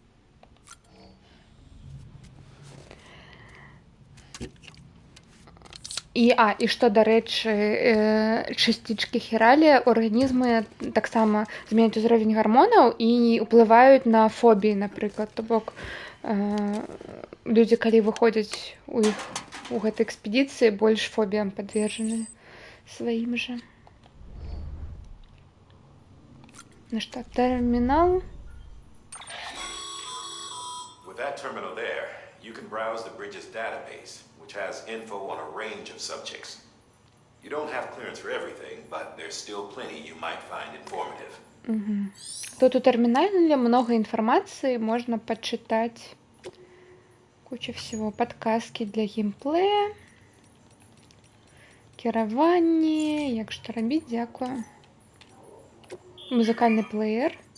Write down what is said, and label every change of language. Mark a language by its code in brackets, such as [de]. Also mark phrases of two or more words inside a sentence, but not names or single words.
[be] І што, дарэчы, частичкі хіралія арганізмы таксама зменяць узровень гармонаў і ўплываюць на фобіі, напрыклад. То бок людзі, калі выходзяць у гэтай экспедыцыі, больш фобіям падвержаны сваім жа. Ну што, тэрмінал? [en] With that terminal there, you can browse the bridge's database, which has info on a range of subjects. You don't have clearance for everything, but there's still plenty you might find informative. [be] Тут у тэрмінале много інфармацыі, можна пачытаць [ru] куча всего. [be] Падказкі для геймплея, кіраванне, як што рабіць, дзякую. Музыкальны плеер.